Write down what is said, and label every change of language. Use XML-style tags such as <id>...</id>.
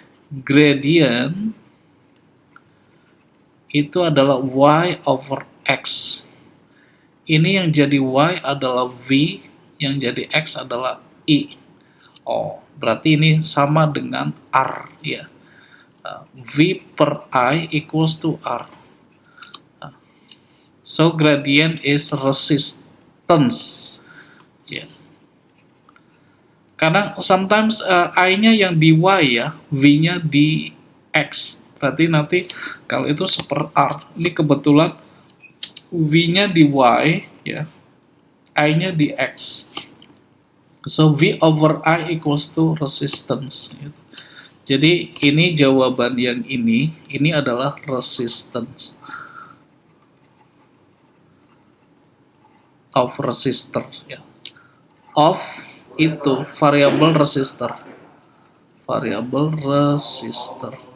<id>Gradient itu adalah Y over X. Ini yang jadi Y adalah V, yang jadi X adalah I. Oh, berarti ini sama dengan R ya.</id> <en>V per I equals to R. So gradient is resistance.</en> <id>Yeah. Karena sometimes I-nya yang di Y ya, V-nya di X. Berarti nanti kalau itu super R. Ini kebetulan V-nya di Y ya, I-nya di X.</id> <en>So V over I equals to resistance.</en> <id>Jadi ini jawaban yang ini adalah</id> <en>resistance of resistor</en> <id>ya. Of itu variable resistor.</id> <en>variable resistor.</en>